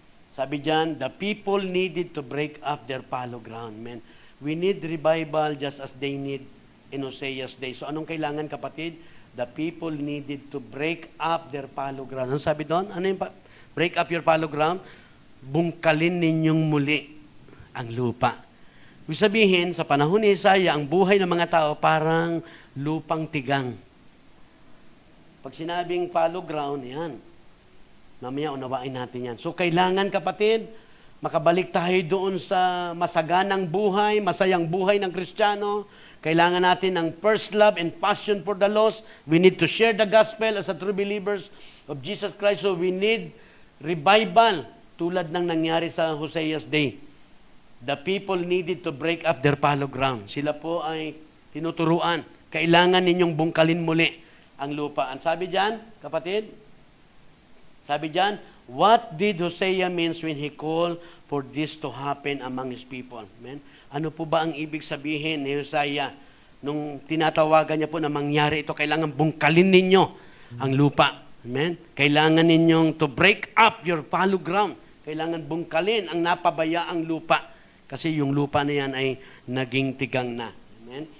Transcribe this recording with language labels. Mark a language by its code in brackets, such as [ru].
[tl] Sabi diyan, [en] the people needed to break up their fallow ground. Amen. We need revival just as they need in Hosea's day. So [tl] anong kailangan, kapatid? [en] The people needed to break up their fallow ground. [tl] Ano sabi doon? Ano yung [en] break up your fallow ground? [tl] Bungkalin ninyong muli ang lupa. Ibig sabihin, sa panahon ni Isaiah, ang buhay ng mga tao parang lupang tigang. Pag sinabing fallow ground, yan. Mamaya unawain natin yan. So kailangan, kapatid, makabalik tayo doon sa masaganang buhay, masayang buhay ng Kristiyano. Kailangan natin ng [en] first love and passion for the lost. We need to share the gospel as a true believers of Jesus Christ. So we need revival [tl] tulad ng nangyari sa [en] Hosea's day. The people needed to break up their fallow ground. [tl] Sila po ay tinuturuan. Kailangan ninyong bungkalin muli ang lupa. Ang sabi diyan, kapatid, sabi diyan, [en] what did Hosea means when he called for this to happen among his people? Amen? [tl] Ano po ba ang ibig sabihin ni Hosea nung tinatawagan niya po na mangyari ito? Kailangan bungkalin ninyo ang lupa. Amen? Kailangan ninyong [en] to break up your fallow ground. [tl] Kailangan bungkalin ang napabayaang lupa. Kasi yung lupa na yan ay naging tigang na. Amen?